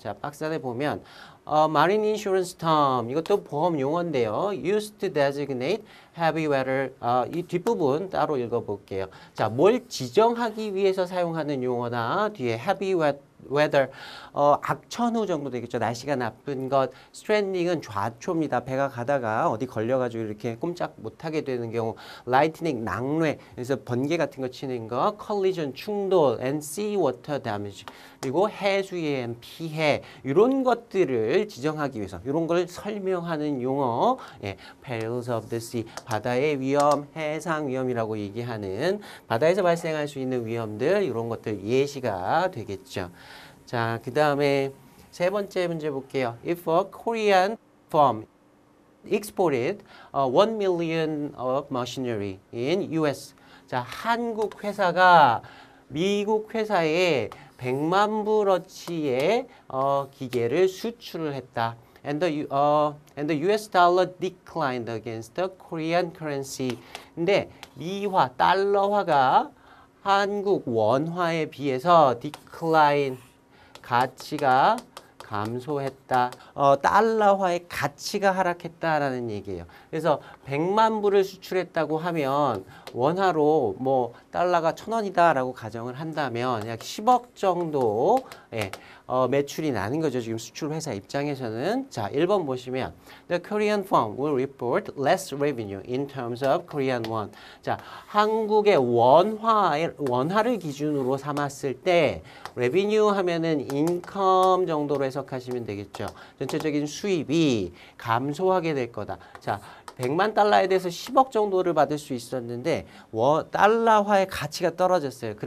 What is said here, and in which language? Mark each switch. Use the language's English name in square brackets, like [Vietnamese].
[Korean] 자, 박스 안에 보면 [English] Marine insurance term, [Korean] 이것도 보험 용어인데요. [English] Used to designate heavy weather. [Korean] 이 뒷부분 따로 읽어볼게요. 자, 뭘 지정하기 위해서 사용하는 용어다. 뒤에 heavy weather, 악천후 정도 되겠죠. 날씨가 나쁜 것. stranding은 좌초입니다. 배가 가다가 어디 걸려가지고 이렇게 꼼짝 못하게 되는 경우. lightning, 낙뢰, 그래서 번개 같은 거 치는 거. [English] collision, 충돌, and sea water damage. [Korean] 그리고 해수의 피해, 이런 것들을 지정하기 위해서, 이런 걸 설명하는 용어, 예, [English] perils of the sea, [Korean] 바다의 위험, 해상 위험이라고 얘기하는 바다에서 발생할 수 있는 위험들, 이런 것들 예시가 되겠죠. 자, 그 다음에 세 번째 문제 볼게요. [English] If a Korean firm exported 1 million of machinery in US. [Korean] 자, 한국 회사가 미국 회사에 100만 불어치의 기계를 수출을 했다. [English] And the US dollar declined against the Korean currency. [Korean] 근데 미화, 달러화가 한국 원화에 비해서 decline, 가치가 감소했다. 달러화의 가치가 하락했다라는 얘기예요. 그래서 100만 불을 수출했다고 하면 원화로 뭐 달러가 1,000원이다라고 가정을 한다면 약 10억 정도 매출이 나는 거죠. 지금 수출 회사 입장에서는. 자, 1번 보시면 [English] The Korean firm will report less revenue in terms of Korean won. [Korean] 자, 한국의 원화를 기준으로 삼았을 때 revenue 하면은 인컴 정도로 해석하시면 되겠죠. 전체적인 수입이 감소하게 될 거다. 자, 100만 달러에 대해서 10억 정도를 받을 수 있었는데 달러화의 가치가 떨어졌어요.